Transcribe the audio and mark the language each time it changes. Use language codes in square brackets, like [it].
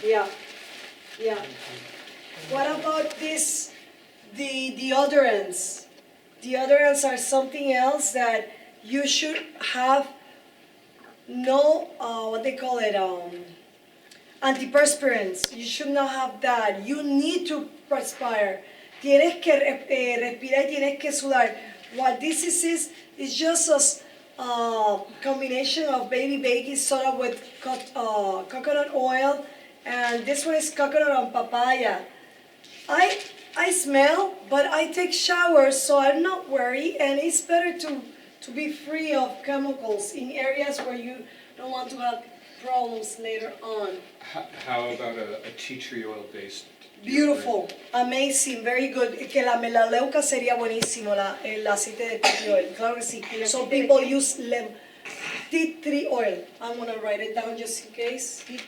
[en] Yeah. Yeah. What about this? The deodorants. Deodorants are something else that you should have no, what they call it, antiperspirants. You should not have that. You need to perspire. [es] Tienes que respirar y tienes que sudar. [en] What this is just a combination of baby baking soda with coconut oil, and this one is coconut and papaya. I smell, but I take showers, so I'm not worried, and it's better to be free of chemicals in areas where you don't want to have problems later on. How about a tea tree oil based? Beautiful, amazing, very good. [es] Que la melaleuca sería buenísimo, el aceite de tea tree oil, claro que sí. [en] So people use tea tree oil. I'm gonna write it down just in case.